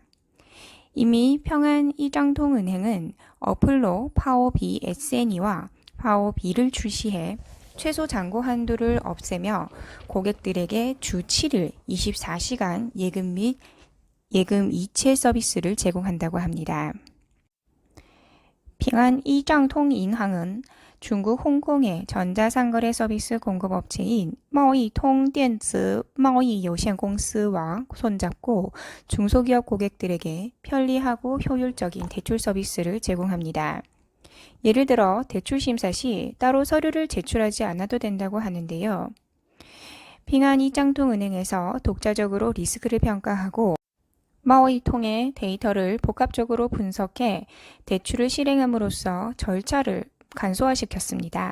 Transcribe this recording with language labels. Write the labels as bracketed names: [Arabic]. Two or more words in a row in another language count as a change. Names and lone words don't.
[Korean] 이미 평안 이장통은행은 어플로 파워비 SNE와 파워비를 출시해 최소 잔고 한도를 없애며 고객들에게 주 7일 24시간 예금 및 예금 이체 서비스를 제공한다고 합니다. 평안 이장통인항은 중국 홍콩의 전자상거래 서비스 공급업체인 마오이통 電子贸易有限公司와 손잡고 중소기업 고객들에게 편리하고 효율적인 대출 서비스를 제공합니다. 예를 들어 대출 심사 시 따로 서류를 제출하지 않아도 된다고 하는데요. 평안 이장통은행에서 독자적으로 리스크를 평가하고 마오이통의 데이터를 복합적으로 분석해 대출을 실행함으로써 절차를 간소화시켰습니다.